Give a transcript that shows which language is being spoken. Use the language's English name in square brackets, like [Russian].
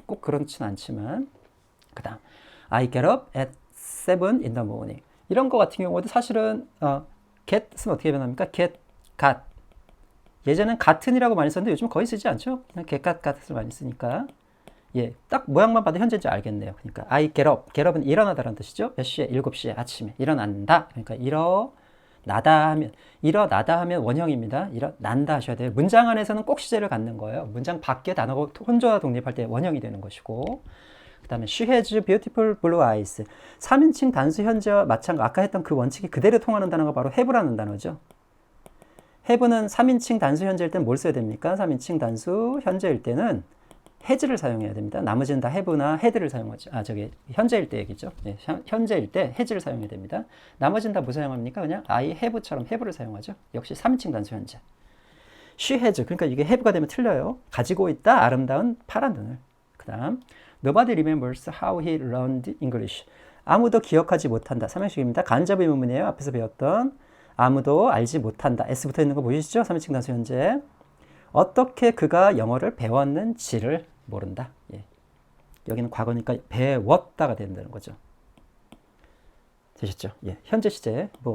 [Korean] 꼭 그렇진 않지만 그 다음 [English] I get up at 7 in the morning [Korean] 이런 거 같은 경우도 사실은 get은 어떻게 변합니까? get, got 예전엔 같은이라고 많이 썼는데 요즘 거의 쓰지 않죠? 그냥 get, gat을 많이 쓰니까 딱 모양만 봐도 현재인지 알겠네요. 그러니까 [English] I get up, [Korean] get up은 일어나다라는 뜻이죠. 몇 시에? 7시에 아침에 일어난다. 그러니까 일어나다 하면 원형입니다. 일어난다 하셔야 돼요. 문장 안에서는 꼭 시제를 갖는 거예요. 문장 밖에 단어가 혼자 독립할 때 원형이 되는 것이고 그 다음에 [English] she has beautiful blue eyes [Korean] 3인칭 단수 현재와 마찬가지 아까 했던 그 원칙이 그대로 통하는 단어가 바로 have라는 단어죠. have는 3인칭 단수 현재일 때는 뭘 써야 됩니까? 3인칭 단수 현재일 때는 has를 사용해야 됩니다. 나머지는 다 have나 had를 사용하죠. 현재일 때 얘기죠. 현재일 때 has를 사용해야 됩니다. 나머지는 다 뭐 사용합니까? 그냥 [English] I have [Korean] 처럼 have를 사용하죠. 역시 3인칭 단수 현재. [English] she has [Korean] 그러니까 이게 have가 되면 틀려요. 가지고 있다 아름다운 파란 눈을. [English] 그 다음 Nobody remembers how he learned English. [Korean] 아무도 기억하지 못한다. 삼형식입니다. 간접 의문문이에요. 앞에서 배웠던 아무도 알지 못한다. S 붙어 있는 거 보이시죠? 3인칭 단수 현재. 어떻게 그가 영어를 배웠는지를 모른다. 여기는 과거니까 배웠다가 된다는 거죠. 되셨죠? 현재 시제.